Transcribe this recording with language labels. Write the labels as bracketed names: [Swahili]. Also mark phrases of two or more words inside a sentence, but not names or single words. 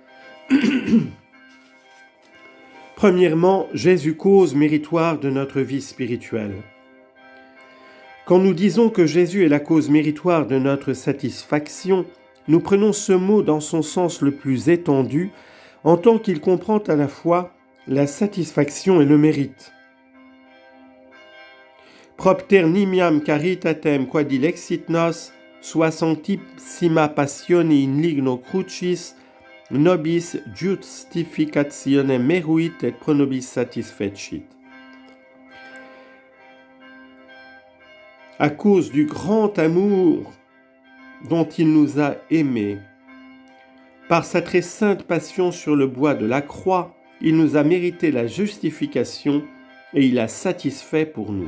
[French] Premièrement, Jésus cause méritoire de notre vie spirituelle. Quand nous disons que Jésus est la cause méritoire de notre satisfaction, nous prenons ce mot dans son sens le plus étendu, en tant qu'il comprend à la fois la satisfaction et le mérite. [Latin] Propter nimiam caritatem quadilexit nos, sua sanctissima passione in ligno crucis, nobis justificationem meruit et pro nobis satisfecit. [French] À cause du grand amour dont il nous a aimés, par sa très sainte passion sur le bois de la croix, il nous a mérité la justification et il a satisfait pour nous.